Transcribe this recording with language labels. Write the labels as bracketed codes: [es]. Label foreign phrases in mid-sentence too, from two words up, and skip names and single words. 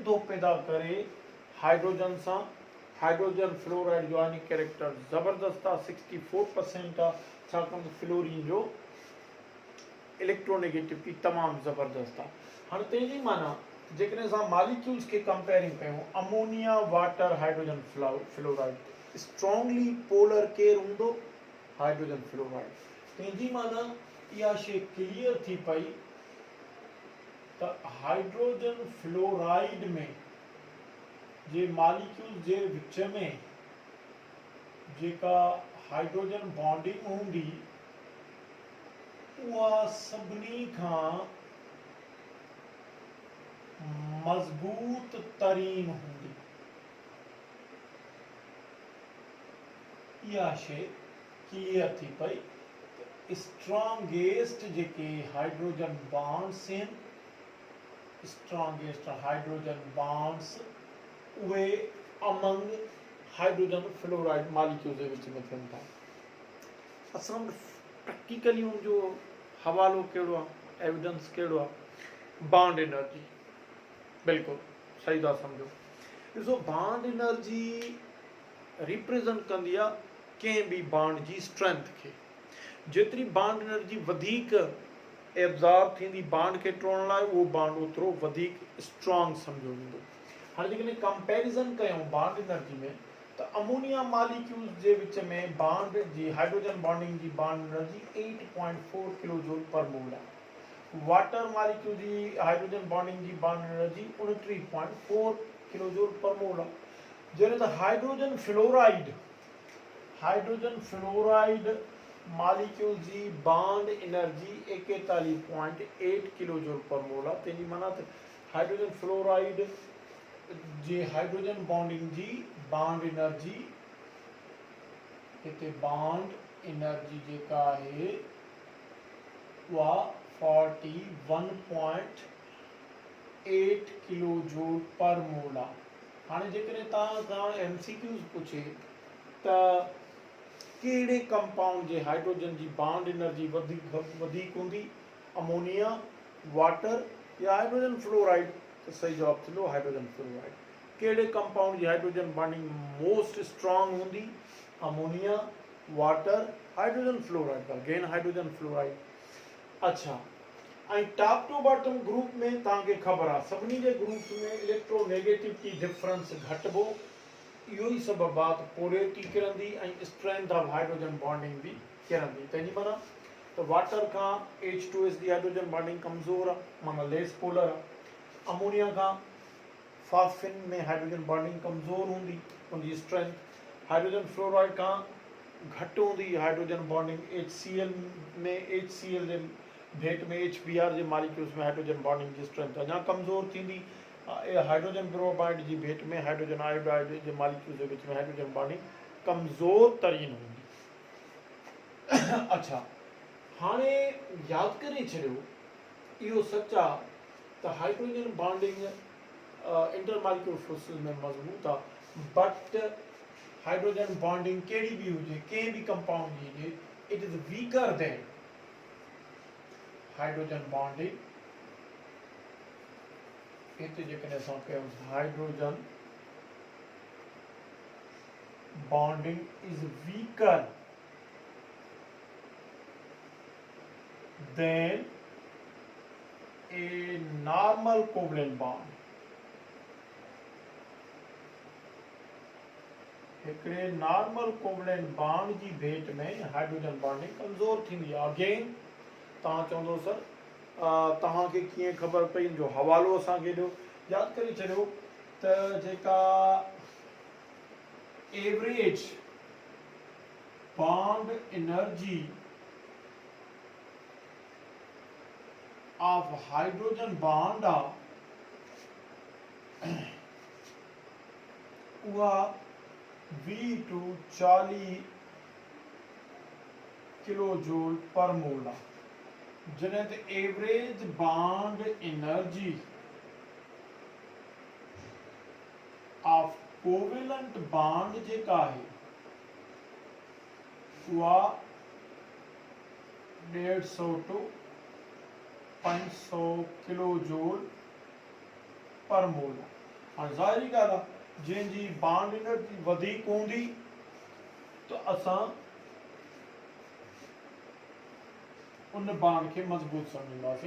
[sd] थो पैदा करे हाइड्रोजन सां [en] hydrogen fluoride [sd] जो यानी कैरेक्टर ज़बरदस्त आहे 64% आहे छाकाणि त फ्लोरीन जो इलेक्ट्रोनेगेटिविटी तमामु ज़बरदस्त आहे हाणे तंहिंजी माना जेकॾहिं असां मॉलिक्यूल्स खे कंपेयरिंग कयूं [en] ammonia water hydrogen fluoride strongly polar [sd] केरु हूंदो [en] hydrogen fluoride [sd] तंहिंजी माना इहा शइ क्लियर थी पई त [en] hydrogen fluoride [sd] में जे मॉलिक्यूल जे विच में जेका [en] hydrogen bonding [sd] हूंदी उहा सभिनी खां मज़बूत तरीन हूंदी इहा शइ क्लियर थी पई स्ट्रॉन्गेस्ट जेके [en] hydrogen bonds [sd] आहिनि [en] strongest hydrogen bonds [sd] उहे [en] among hydrogen fluoride molecule [sd] जे विच में थियनि था असां प्रैक्टिकली उनजो हवालो कहिड़ो आहे एविडेंस कहिड़ो आहे [en] bond energy [sd] बिल्कुलु सही था सम्झो ॾिसो [en] bond energy represent [sd] कंदी आहे कंहिं बि बॉन्ड जी स्ट्रेंथ खे जेतिरी [en] bond energy [sd] वधीक एब्ज़ॉर्ब थींदी बॉन्ड खे टोड़ण लाइ उहो बॉन्ड ओतिरो वधीक स्ट्रॉन्ग सम्झो वेंदो हाणे जेकॾहिं कंपैरिज़न कयूं [en] bond energy [sd] में त [en] ammonia molecules [sd] जे विच में बॉन्ड जी [en] hydrogen bonding [sd] जी [en] bond energy 8.4 kilojoule per mole [sd] आहे [en] water molecule [sd] जी [en] hydrogen bonding [sd] जी [en] bond energy 29.4 kilojoule per mole [sd] आहे जॾहिं त [en] hydrogen fluoride molecule [sd] जी [en] bond energy 41.8 kilojoule per mole [sd] आहे तंहिंजी माना त [en] hydrogen fluoride [sd] जे [en] hydrogen bonding [sd] जी [en] bond energy [sd] हिते [en] bond energy [sd] जेका आहे उहा 41.8 [en] kilojoule per mole [sd] आहे हाणे जेकॾहिं तव्हां खां MCQs पुछे त कहिड़े कंपाउंड जे हाइड्रोजन जी [en] bond energy [sd] वधीक हूंदी [en] ammonia water [sd] या [en] hydrogen fluoride [sd] त सही जवाब थींदो [en] hydrogen fluoride [sd] कहिड़े कंपाउंड जी [en] hydrogen bonding most strong [sd] हूंदी [en] ammonia water hydrogen fluoride again hydrogen fluoride [sd] अच्छा ऐं [en] top to bottom group [sd] में तव्हांखे ख़बर आहे सभिनी जे ग्रुप्स में [en] electronegativity difference [sd] घटिबो इहो ई सबबु आहे त पोलैरिटी किरंदी ऐं [en] strength of hydrogen bonding [sd] बि किरंदी तंहिंजी माना त वाटर खां H2S जी [en] hydrogen bonding [sd] कमज़ोर आहे माना [en] less polar [sd] आहे अमोनिया खां फॉस्फिन में [en] hydrogen bonding [sd] कमज़ोर हूंदी उनजी [en] strength hydrogen fluoride [sd] खां घटि हूंदी [en] hydrogen bonding HCl [sd] में HCl जे भेट में HBr जे मॉलिक्यूल्स में हाइड्रोजन बॉन्डिंग जी स्ट्रेंथ अञा कमज़ोर थींदी [en] hydrogen bromide [sd] जी भेट में [en] hydrogen iodide [sd] जे मॉलिक्यूल जे विच में [en] hydrogen bonding [sd] कमज़ोर तरीन हूंदी अच्छा हाणे यादि करे छॾियो इहो सच आहे त [en] hydrogen bonding intermolecular forces [sd] में मज़बूत आहे [en] but hydrogen bonding [sd] कहिड़ी बि हुजे कंहिं बि कंपाउंड जी हुजे [en] it is weaker than hydrogen bonding. [sd] इते जेकॾहिं असां कयूं [en] hydrogen bonding is weaker than a normal covalent bond. [sd] हिकिड़े [en] normal covalent bond [sd] जी भेट में [en] hydrogen bonding [sd] कमज़ोर थींदी आहे. अगेन तव्हां चवंदो सर तव्हांखे कीअं ख़बर पई, इन जो हवालो असांखे ॾियो. यादि करे छॾियो त जेका [en] average bond energy of hydrogen bond [sd] आहे उहा [en] V2 40 kilojoule per mole [sd] आहे. जॾहिं त [en] average bond energy of covalent bond [sd] जेका आहे उहा [en] 150 to 500 kilojoule per mole [sd] आहे. हाणे ज़ाहिरी ॻाल्हि आहे जंहिंजी [en] bond energy [sd] वधीक हूंदी त असां उन बॉन्ड खे मज़बूत सम्झंदासीं.